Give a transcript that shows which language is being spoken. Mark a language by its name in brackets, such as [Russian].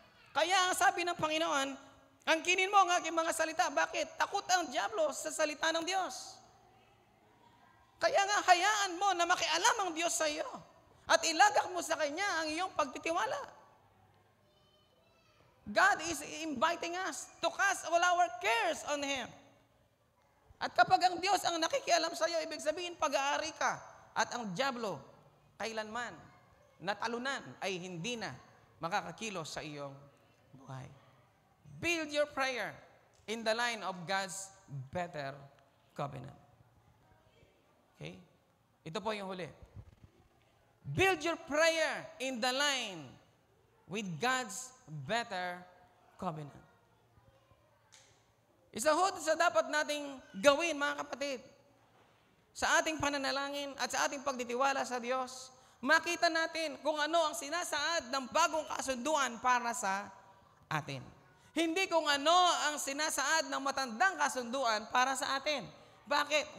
[Filipino] Kaya ang sabi ng Panginoon, angkinin mo ang aking mga salita. Bakit? Takot ang dyablo sa salita ng Diyos. Kaya nga hayaan mo na makialam ang Diyos sa iyo. At ilagak mo sa Kanya ang iyong pagtitiwala. [English] God is inviting us to cast all our cares on Him. [Filipino] At kapag ang Diyos ang nakikialam sa iyo, ibig sabihin pag-aari ka. At ang dyablo, kailanman, natalunan ay hindi na makakakilos sa iyong buhay. [English] Build your prayer in the line of God's better covenant. Okay? [Filipino] Ito po yung huli. [English] Build your prayer in the line with God's better covenant. [Filipino] Isa ho sa dapat nating gawin, mga kapatid, sa ating pananalangin at sa ating pagtitiwala sa Diyos, makita natin kung ano ang sinasaad ng bagong kasunduan para sa atin. Hindi kung ano ang sinasaad ng matandang kasunduan para sa atin. Bakit?